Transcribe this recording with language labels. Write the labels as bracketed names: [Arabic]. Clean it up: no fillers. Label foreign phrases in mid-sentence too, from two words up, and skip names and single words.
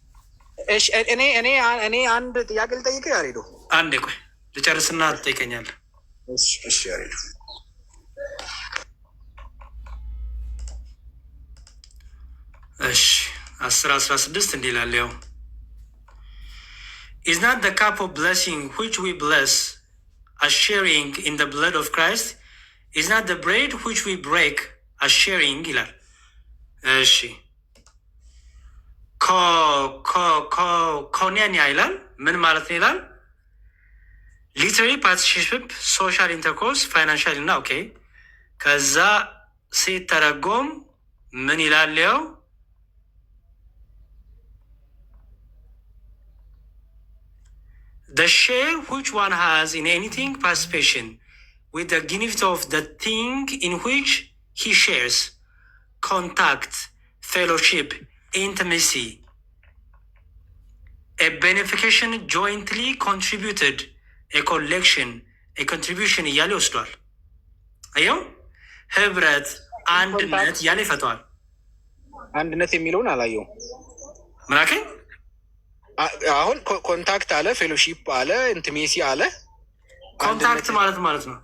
[Amharic] እኔ አንድ ጥያቄ ልጠይቅ ያሬዶ። አንዴ ቆይ ልጨርስና ትጠይቀኛለህ። እሺ ያሬዶ። እሺ 10:16 እንዲህ ይላል ያው [English] Is not the cup of blessing which we bless as sharing in the blood of Christ? Is not the bread which we break as sharing? [Amharic] ይላል። እሺ ኮኔንያ ይላል። ምን ማለት ነው ይላል? [English] literary participation, social intercourse, financial [Amharic] እና ኦኬ። ከዛ ሲተረጎም ምን ይላል ያው [English] The share which one has in anything participation with the gift of the thing in which he shares, contact, fellowship, intimacy, a benefaction jointly contributed, a collection, a contribution [Amharic] እያለ ይወስዷል። አየው ህብረት፣ አንድነት እያለ ይፈተዋል። አንድነት የሚለውን አላየው ምናከ አሁን ኮንታክት አለ፣ ፌሎሺፕ አለ፣ ኢንቲሜሲ አለ። ኮንታክት ማለት ነው።